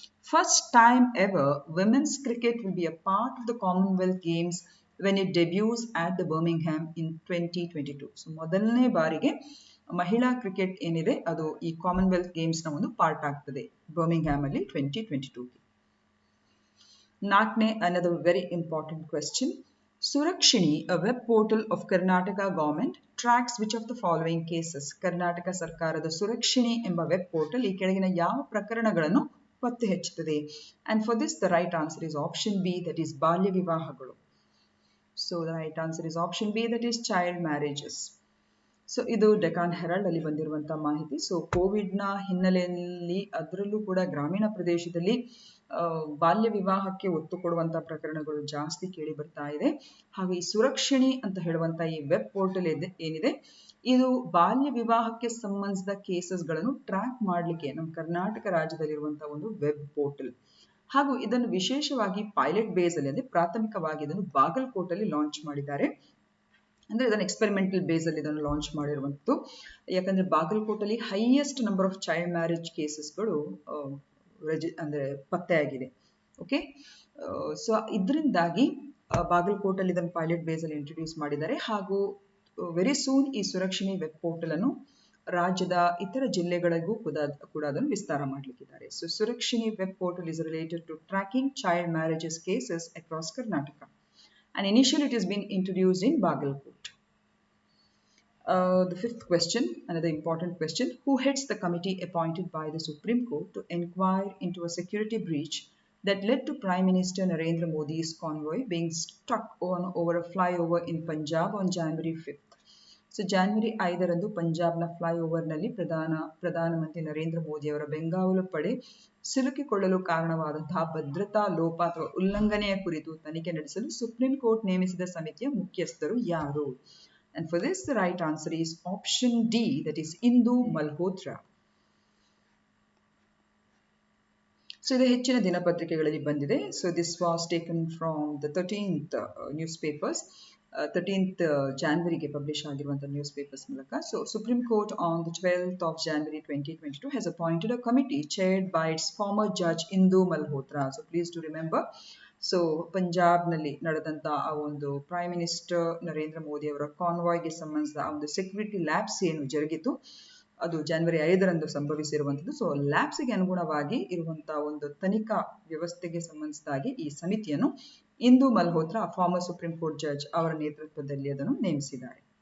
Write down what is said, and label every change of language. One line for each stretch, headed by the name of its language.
English: First time ever women's cricket will be a part of the Commonwealth Games when it debuts at the Birmingham in 2022.
Kannada: So ಮೊದಲನೇ ಬಾರಿಗೆ ಮಹಿಳಾ cricket ಏನಿದೆ ಅದು ಈ Commonwealth ಗೇಮ್ಸ್ನ ಒಂದು part ಆಗ್ತದೆ ಬರ್ಮಿಂಗ್ಹ್ಯಾಮ್ ಅಲ್ಲಿ 2022. ನಾಲ್ಕನೇ,
English: another very important question. Surakshini, a web portal of Karnataka government, tracks which of the following cases?
Kannada: Karnataka ಸರ್ಕಾರದ ಸುರಕ್ಷಿಣಿ ಎಂಬ ವೆಬ್ ಪೋರ್ಟಲ್ ಈ ಕೆಳಗಿನ ಯಾವ ಪ್ರಕರಣಗಳನ್ನು ಪತ್ತೆ ಹಚ್ಚುತ್ತದೆ?
English: And for this the right answer is option B, that is
Kannada: ಬಾಲ್ಯ ವಿವಾಹಗಳು.
English: So the right answer is option B, that is child marriages.
Kannada: So ಇದು Deccan Herald ಅಲ್ಲಿ ಬಂದಿರುವಂತಹ ಮಾಹಿತಿ. ಸೊ ಕೋವಿಡ್ನ ಹಿನ್ನೆಲೆಯಲ್ಲಿ ಅದರಲ್ಲೂ ಕೂಡ ಗ್ರಾಮೀಣ ಪ್ರದೇಶದಲ್ಲಿ ಬಾಲ್ಯ ವಿವಾಹಕ್ಕೆ ಒತ್ತು ಕೊಡುವಂತಹ ಪ್ರಕರಣಗಳು ಜಾಸ್ತಿ ಕೇಳಿ ಬರ್ತಾ ಇದೆ. ಹಾಗೂ ಈ ಸುರಕ್ಷಿಣಿ ಅಂತ ಹೇಳುವಂತಹ ಈ ವೆಬ್ ಪೋರ್ಟಲ್ ಏನಿದೆ ಇದು ಬಾಲ್ಯ ವಿವಾಹಕ್ಕೆ ಸಂಬಂಧಿಸಿದ ಕೇಸಸ್ಗಳನ್ನು ಟ್ರ್ಯಾಕ್ ಮಾಡಲಿಕ್ಕೆ ನಮ್ಮ ಕರ್ನಾಟಕ ರಾಜ್ಯದಲ್ಲಿರುವಂತಹ ಒಂದು ವೆಬ್ ಪೋರ್ಟಲ್. ಹಾಗೂ ಇದನ್ನು ವಿಶೇಷವಾಗಿ ಪೈಲಟ್ ಬೇಸ್ ಅಲ್ಲಿ ಅಂದ್ರೆ ಪ್ರಾಥಮಿಕವಾಗಿ ಇದನ್ನು ಬಾಗಲಕೋಟಲ್ಲಿ ಲಾಂಚ್ ಮಾಡಿದ್ದಾರೆ. ಅಂದ್ರೆ ಇದನ್ನು ಎಕ್ಸ್ಪೆರಿಮೆಂಟಲ್ ಬೇಸ್ ಅಲ್ಲಿ ಇದನ್ನು ಲಾಂಚ್ ಮಾಡಿರುವಂಥದ್ದು. ಯಾಕಂದ್ರೆ ಬಾಗಲಕೋಟಲ್ಲಿ
English: highest number of child marriage
Kannada: ಕೇಸಸ್ಗಳು ಅಂದ್ರೆ ಪತ್ತೆಯಾಗಿದೆ. ಓಕೆ, ಸೊ ಇದರಿಂದಾಗಿ ಬಾಗಲಕೋಟಲ್ಲಿ ಇದನ್ನು ಪೈಲಟ್ ಬೇಸ್ ಅಲ್ಲಿ ಇಂಟ್ರೊಡ್ಯೂಸ್ ಮಾಡಿದ್ದಾರೆ. ಹಾಗೂ
English: very soon
Kannada: ಈ ಸುರಕ್ಷಿಣಿ ವೆಬ್ ಪೋರ್ಟಲ್ ಅನ್ನು ರಾಜ್ಯದ ಇತರ ಜಿಲ್ಲೆಗಳಿಗೂ ಕೂಡ ಅದನ್ನು ವಿಸ್ತಾರ ಮಾಡಲಿಕ್ಕಿದ್ದಾರೆ.
English: So Surakshini web portal is related to tracking child marriages cases across Karnataka. And initially it has been introduced in Bagalkot. The fifth question, another important question. Who heads the committee appointed by the Supreme Court to inquire into a security breach that led to Prime Minister Narendra Modi's convoy being struck over a flyover in Punjab on January 5th?
Kannada: So January 5ರಂದು ಪಂಜಾಬ್ನ ಫ್ಲೈಓವರ್ನಲ್ಲಿ ಪ್ರಧಾನಮಂತ್ರಿ ನರೇಂದ್ರ ಮೋದಿ ಅವರ ಬೆಂಗಾವಲು ಪಡೆ ಸಿಲುಕಿಕೊಳ್ಳಲು ಕಾರಣವಾದಂತಹ ಭದ್ರತಾ ಲೋಪ ಅಥವಾ ಉಲ್ಲಂಘನೆಯ ಕುರಿತು ತನಿಖೆ ನಡೆಸಲು ಸುಪ್ರೀಂ ಕೋರ್ಟ್ ನೇಮಿಸಿದ ಸಮಿತಿಯ ಮುಖ್ಯಸ್ಥರು ಯಾರು?
English: And for this the right answer is option D, that is Indu Malhotra. So
Kannada: ಇದು ಹೆಚ್ಚಿನ ದಿನಪತ್ರಿಕೆಗಳಲ್ಲಿ ಬಂದಿದೆ.
English: So this was taken from the 13th newspapers.
Kannada: 13th January publish ಆಗಿರುವಂತಹ ನ್ಯೂಸ್ ಪೇಪರ್ಸ್ ಮೂಲಕ.
English: So Supreme Court on the 12th of January 2022 has appointed a committee chaired by its former judge Indu Malhotra.
Kannada: So
English: please to remember,
Kannada: so ಪಂಜಾಬ್ನಲ್ಲಿ ನಡೆದಂತ ಆ ಒಂದು prime minister Narendra Modi ಅವರ ಕಾನ್ವಾಯ್ಗೆ ಸಂಬಂಧಿಸಿದ ಆ ಒಂದು ಸೆಕ್ಯೂರಿಟಿ ಲ್ಯಾಬ್ಸ್ ಏನು ಜರುಗಿತು ಅದು January 5ರಂದು ಸಂಭವಿಸಿರುವಂಥದ್ದು. ಸೊ ಲ್ಯಾಬ್ಸ್ಗೆ ಅನುಗುಣವಾಗಿ ಇರುವಂತಹ ಒಂದು ತನಿಖಾ ವ್ಯವಸ್ಥೆಗೆ ಸಂಬಂಧಿಸಿದಾಗಿ ಈ ಸಮಿತಿಯನ್ನು ಇಂದು Malhotra, farmer supreme court judge ಅವರ ನೇತೃತ್ವದಲ್ಲಿ ಅದನ್ನು ನೇಮಿಸಿದ್ದಾರೆ.